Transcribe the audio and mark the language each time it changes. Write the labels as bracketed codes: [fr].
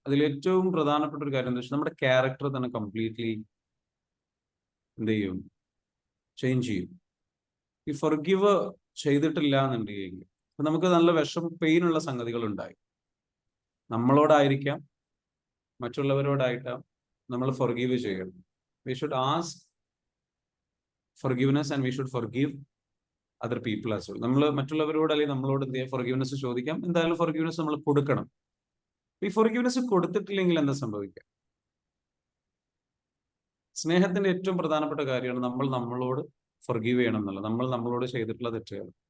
[ml] അതിൽ ഏറ്റവും പ്രധാനപ്പെട്ട ഒരു കാര്യം എന്താ വെച്ചാൽ നമ്മുടെ ക്യാരക്ടർ തന്നെ കംപ്ലീറ്റ്ലി എന്ത് ചെയ്യും, ചേഞ്ച് ചെയ്യും. ഈ ഫൊർഗിവ് ചെയ്തിട്ടില്ല എന്നുണ്ടെങ്കിൽ നമുക്ക് നല്ല പെയിനുള്ള സംഗതികൾ ഉണ്ടായി. നമ്മളോടായിരിക്കാം, മറ്റുള്ളവരോടായിട്ടാം നമ്മൾ ഫൊർഗീവ് ചെയ്യണം. [en] We should ask forgiveness and we should forgive other people as well. [ml] നമ്മൾ മറ്റുള്ളവരോട് അല്ലെങ്കിൽ നമ്മളോട് എന്ത് ചെയ്യാം, ഫൊർഗീവ്നെസ് ചോദിക്കാം. എന്തായാലും ഫൊർഗീവ്നെസ് നമ്മൾ കൊടുക്കണം. ഈ ഫൊർഗീവ്നെസ് കൊടുത്തിട്ടില്ലെങ്കിൽ എന്താ സംഭവിക്കുക? സ്നേഹത്തിന്റെ ഏറ്റവും പ്രധാനപ്പെട്ട കാര്യമാണ് നമ്മൾ നമ്മളോട് ഫൊർഗീവ് ചെയ്യണം എന്നുള്ളത്, നമ്മൾ നമ്മളോട് ചെയ്തിട്ടുള്ള തെറ്റുകൾ.